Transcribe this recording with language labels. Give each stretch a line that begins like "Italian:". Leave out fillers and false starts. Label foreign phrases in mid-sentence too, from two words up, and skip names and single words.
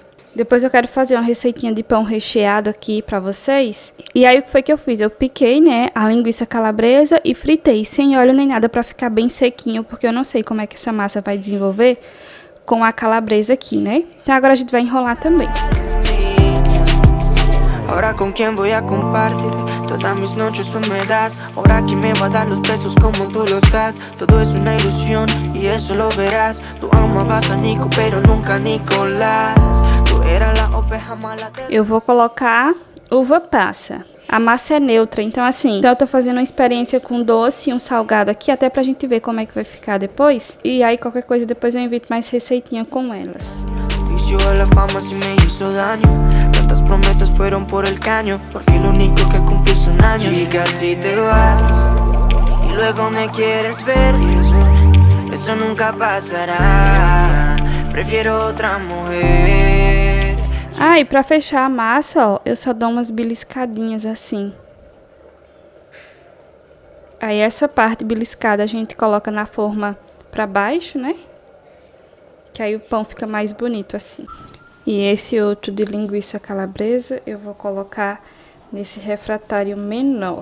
Portuguese: Depois eu quero fazer uma receitinha de pão recheado aqui pra vocês. E aí o que foi que eu fiz? Eu piquei, né, a linguiça calabresa e fritei sem óleo nem nada pra ficar bem sequinho, porque eu não sei como é que essa massa vai desenvolver com a calabresa aqui, né? Então agora a gente vai enrolar também.
Spanish: Ahora con quién voy a compartir todas mis noches húmedas. Ahora quién me va a dar los besos como tú los das. Todo es una ilusión y eso lo verás. Tú amabas a Nico, pero nunca a Nicolás. Tú eras la oveja mala.
Portuguese: Eu vou colocar uva passa. A massa é neutra, então assim, eu tô fazendo uma experiência com doce e um salgado aqui, até pra gente ver como é que vai ficar depois. E aí qualquer coisa depois eu invito mais receitinha com elas.
Spanish: A la fama sí me hizo daño. Tantas promesas fueron por el caño, porque lo único que cumplí son años. Chica, si te vas y luego me quieres ver, eso nunca pasará. Prefiero otra mujer.
Portuguese: Ah, e pra fechar a massa, ó, eu só dou umas beliscadinhas assim. Aí essa parte beliscada a gente coloca na forma pra baixo, né? Que aí o pão fica mais bonito assim. E esse outro de linguiça calabresa eu vou colocar nesse refratário menor.